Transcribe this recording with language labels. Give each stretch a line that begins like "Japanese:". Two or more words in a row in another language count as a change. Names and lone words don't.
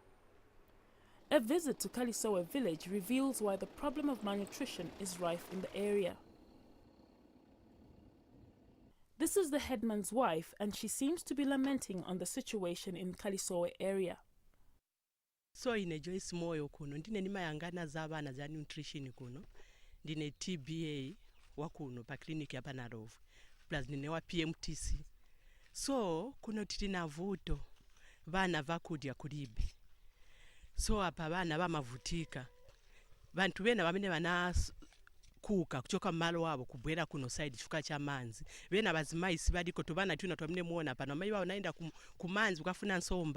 English: A visit to Kalisowe village reveals why the problem of malnutrition is rife in the area. This is the headman's wife, and she seems to be lamenting on the situation in Kalisowe area.
Nyanja: So ine Joyce moyo kuno ndine nimayangana z'abaana za nutrition kuno ndine TBA wakuno pa clinic ya Panarovu plus ndine wa PMTC. So kuno tili na vuto bana vakudya kulibe. So apa bana bamavutika bantu bena bamene bana kuka kuchoka mmalo wabo kubwera kuno side chifukwa cha manzi bena bazimayi sibadiko tubana tuna twamene muona pano mayi bawo naenda kumanzi kukafuna nsomba.